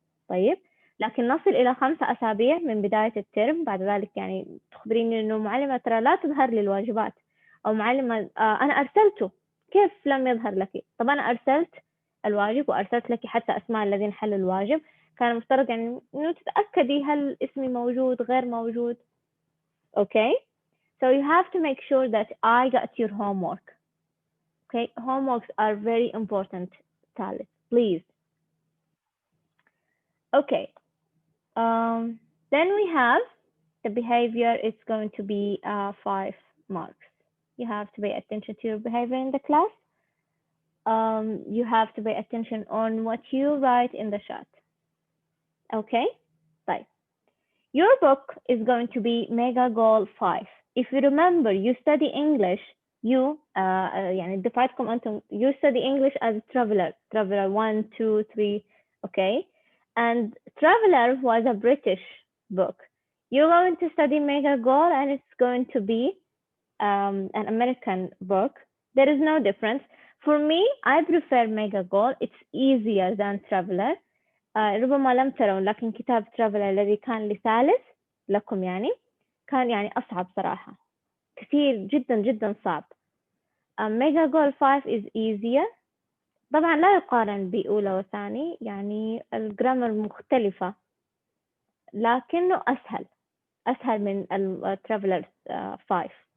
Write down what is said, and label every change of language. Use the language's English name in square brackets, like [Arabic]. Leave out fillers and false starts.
[Arabic] طيب لكن نصل إلى 5 أسابيع من بداية الترم، بعد ذلك يعني تخبريني إنه معلمة ترى لا تظهر لي الواجبات، أو معلمة أنا أرسلته كيف لم يظهر لك؟ طب أنا أرسلت الواجب وأرسلت لك حتى أسماء الذين حلوا الواجب، كان المفترض يعني إنه تتأكدي هل اسمي موجود غير موجود. [English] Okay, so you have to make sure that I got your homework. Okay, homeworks are very important, Thalith, please. Okay. Then we have the behavior. It's going to be 5 marks. You have to pay attention to your behavior in the class. You have to pay attention on what you write in the chat. Okay, right. Your book is going to be Mega Goal 5. If you remember, you study English. You [Arabic] يعني دفعتكم أنتم [English] you study English as traveler 1, 2, 3. Okay. And Traveler was a British book. You're going to study Mega Goal and it's going to be an American book. There is no difference. For me, I prefer Mega Goal. It's easier than Traveler. [Arabic] ربما لم ترون لكن كتاب Traveler الذي كان لثالث لكم يعني كان يعني أصعب صراحة كثير جدا جدا صعب. [English] Mega Goal 5 is easier. [Arabic] طبعا لا يقارن بأولى وثاني، يعني الجرامر مختلفة لكنه أسهل من الترافلر 5.